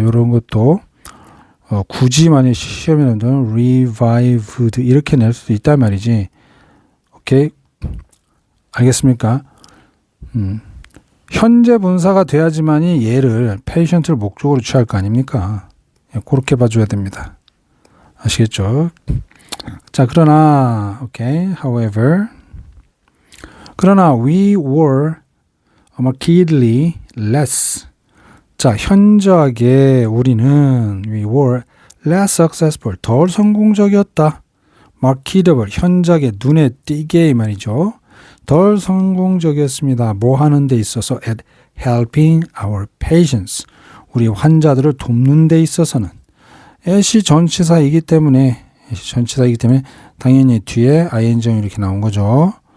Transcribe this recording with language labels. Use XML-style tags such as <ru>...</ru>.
<ko>이런 것도 굳이 만약 시험에 나오면 revived 이렇게 낼 수도 있단 말이지. 오케이? 알겠습니까? 현재 분사가 돼야지만이 얘를 patient를 목적으로 취할 거 아닙니까? 그렇게 봐줘야 됩니다. 아시겠죠? 자, 그러나,</ko> <en>okay, however,</en> <ko>그러나</ko> <en>we were markedly less.</en> <ko>자, 현저하게 우리는</ko> <en>we were less successful.</en> <ko>덜 성공적이었다. marketable, 현저하게 눈에 띄게 이 말이죠. 덜 성공적이었습니다. 뭐 하는 데 있어서</ko> <en>at helping our patients.</en> <ko>우리 환자들을 돕는 데 있어서는 at이 전치사이기 때문에 당연히 뒤에 ing이 이렇게 나온 거죠.</ko>